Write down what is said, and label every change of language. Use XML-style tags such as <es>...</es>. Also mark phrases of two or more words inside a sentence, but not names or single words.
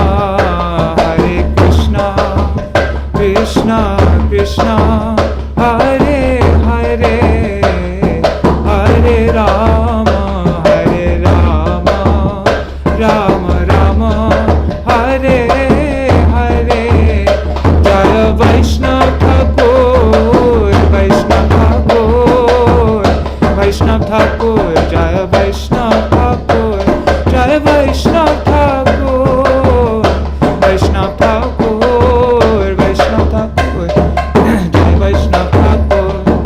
<sa>कृष्ण कृष्ण हरे हरे हरे राम राम राम हरे हरे</sa> <bn>জয় বৈষ্ণব ঠাকুর বৈষ্ণব ঠাকুর জয় বৈষ্ণব ঠাকুর জয় বৈষ্ণব ঠাকুর বৈষ্ণব ঠাকুর বৈষ্ণব ঠাকুর জয় বৈষ্ণব ঠাকুর</bn>